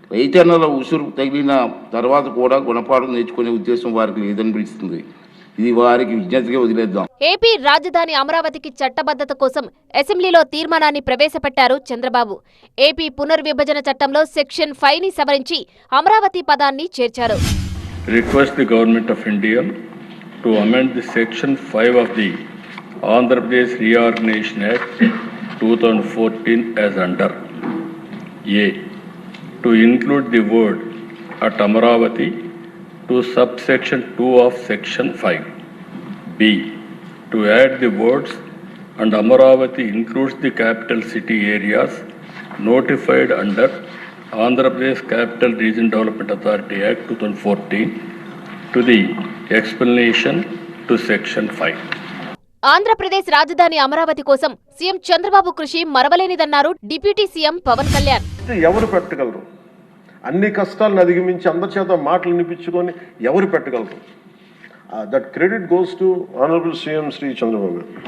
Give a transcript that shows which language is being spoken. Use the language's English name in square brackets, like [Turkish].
[Telugu] రైతన్నల ఉసురు తగిలిన తర్వాత కూడా గుణపాఠం నేర్చుకునే ఉద్దేశం వారికి లేదనిపిస్తుంది. ఇది వారికి విజ్ఞతగా వదిలేద్దాం. ఏపీ రాజధాని అమరావతికి చట్టబద్ధత కోసం అసెంబ్లీలో తీర్మానాన్ని ప్రవేశపెట్టారు చంద్రబాబు. ఏపీ పునర్విభజన చట్టంలో సెక్షన్ 5ని సవరించి అమరావతి పదాన్ని చేర్చారు. [English] Request the Government of India to amend the section 5 of the Andhra Pradesh Reorganization Act 2014 as under A. To include the word at Amaravati to subsection 2 of section 5. B. To add the words and Amaravati includes the capital city areas notified under Andhra Pradesh Capital Region Development Authority Act 2014 to the explanation to section 5. [Telugu] Andhra Pradesh రాజధాని అమరావతి కోసం CM Chandrababu కృషి మరవలేనిదన్నారు deputy CM Pawan Kalyan. ఎవరు పెట్టగలరు? అన్ని కష్టాలను అధిగమించి అందరి చేత మాటలు వినిపించుకొని ఎవరు పెట్టగలరు? [English] That credit goes to honourable CM Shri Chandrababu.